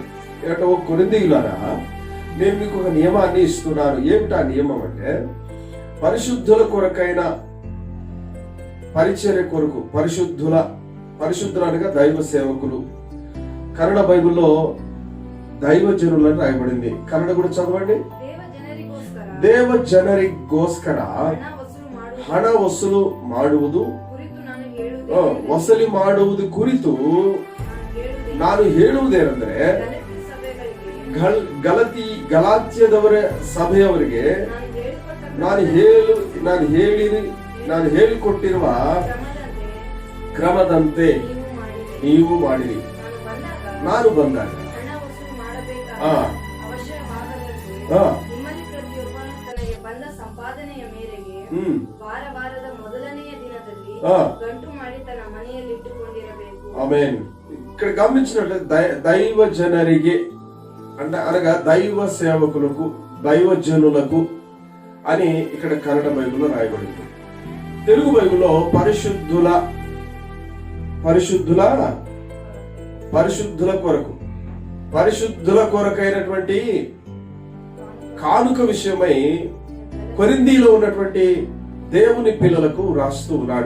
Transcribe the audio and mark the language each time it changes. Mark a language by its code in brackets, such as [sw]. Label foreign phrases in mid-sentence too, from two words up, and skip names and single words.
[te] ఇక్కడ ఓ కొరింథీయులారా, నేను మీకు ఒక నియమాన్ని ఇస్తున్నాను. ఏమిటా నియమం అంటే, పరిశుద్ధుల కొరకైన పరిచర్య కొరకు, పరిశుద్ధులు అనగా దైవ సేవకులు. కన్నడ బైబిల్లో దైవజనులని రాయబడింది. కన్నడ కూడా చదవండి. [kn] ದೇವ ಜನರಿಗೋಸ್ಕರ ಹಣ ವಸೂಲು ಮಾಡುವುದು ಕುರಿತು ನಾನು ಹೇಳುವುದೇನೆಂದರೆ, ಗಲಾತ್ಯದವರ ಸಭೆಯವರಿಗೆ ನಾನು ಹೇಳಿಕೊಟ್ಟಿರುವ ಕ್ರಮದಂತೆ ನೀವು ಮಾಡಿರಿ. ನಾನು ಬಂದಾಗ ಸಂಪಾದನೆಯ ಮೇರೆಗೆ ವಾರದ ಮೊದಲನೆಯ ದಿನದಲ್ಲಿ ಗಂಟು ಮಾಡಿ ತನ್ನ ಮನೆಯಲ್ಲಿ ಇಟ್ಟುಕೊಂಡಿರಬೇಕು. ಆಮೆನ್. [te] ఇక్కడ గమనించినట్లయితే [kn] ದೈವ ಜನರಿಗೆ [te] అనగా దైవ సేవకులకు, దైవజనులకు అని ఇక్కడ కన్నడ బైబిల్లో రాయబడింది. తెలుగు బైబిల్లో పరిశుద్ధుల కొరకు, పరిశుద్ధుల కొరకైనటువంటి కానుక విషయమై కొరింథీలో ఉన్నటువంటి దేవుని పిల్లలకు రాస్తూ ఉన్నాడు.